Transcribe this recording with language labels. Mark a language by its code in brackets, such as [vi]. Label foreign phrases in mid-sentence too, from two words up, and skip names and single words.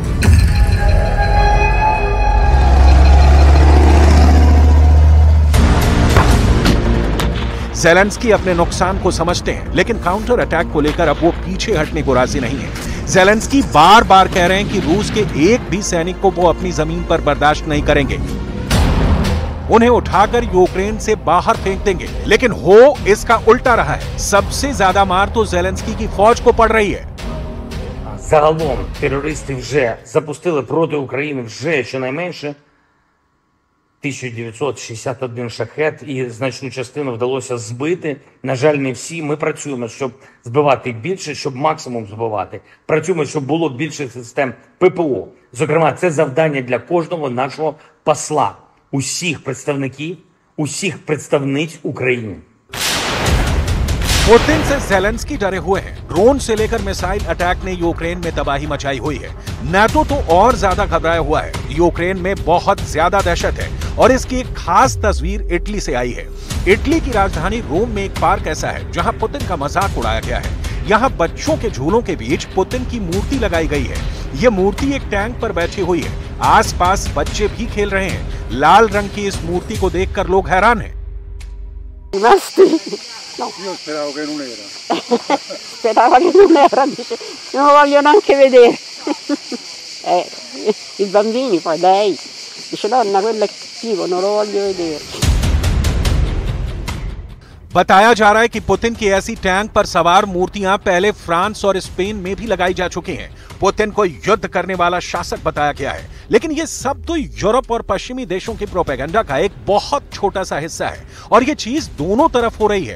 [hi] ज़ेलेंस्की अपने नुकसान को समझते हैं, लेकिन [en] counter attack [hi] को लेकर अब वो पीछे हटने को राजी नहीं है। ज़ेलेंस्की बार बार कह रहे हैं कि रूस के एक भी सैनिक को वो अपनी जमीन पर बर्दाश्त नहीं करेंगे, उन्हें उठाकर यूक्रेन से बाहर फेंक देंगे। लेकिन हो इसका उल्टा रहा है। सबसे ज्यादा मार तो ज़ेलेंस्की की फौज को पड़ रही है। [uk] Загалом терористи вже запустили проти України вже щонайменше 1961 шахет, і значну частину вдалося збити. На жаль, не всі. Ми працюємо, щоб збивати більше, щоб максимум збивати. Працюємо, щоб було більше систем ППО. Зокрема, це завдання для кожного нашого посла, усіх представників, усіх представниць України. [hi] पुतिन से ज़ेलेंस्की डरे हुए हैं। ड्रोन से लेकर [en] missile attack [hi] ने यूक्रेन में तबाही मचाई हुई है। नाटो तो और ज्यादा घबराया हुआ है। यूक्रेन में बहुत ज्यादा दहशत है और इसकी एक खास तस्वीर इटली से आई है। इटली की राजधानी रोम में एक पार्क ऐसा है जहां पुतिन का मजाक उड़ाया गया है। यहाँ बच्चों के झूलों के बीच पुतिन की मूर्ति लगाई गई है। ये मूर्ति एक टैंक पर बैठी हुई है। आसपास बच्चे भी खेल रहे हैं। लाल रंग की इस मूर्ति को देखकर लोग हैरान हैं। [it] No. Io speravo che non era. Sperava che non era, dice, non lo voglio neanche vedere. I bambini poi lei dice nonna quello è cattivo, non lo voglio vedere. [hi] बताया जा रहा है कि पुतिन की ऐसी टैंक पर सवार मूर्तियां पहले फ्रांस और स्पेन में भी लगाई जा चुकी हैं। पुतिन को युद्ध करने वाला शासक बताया गया है, लेकिन ये सब तो यूरोप और पश्चिमी देशों की प्रोपेगेंडा का एक बहुत छोटा सा हिस्सा है और ये चीज दोनों तरफ हो रही है।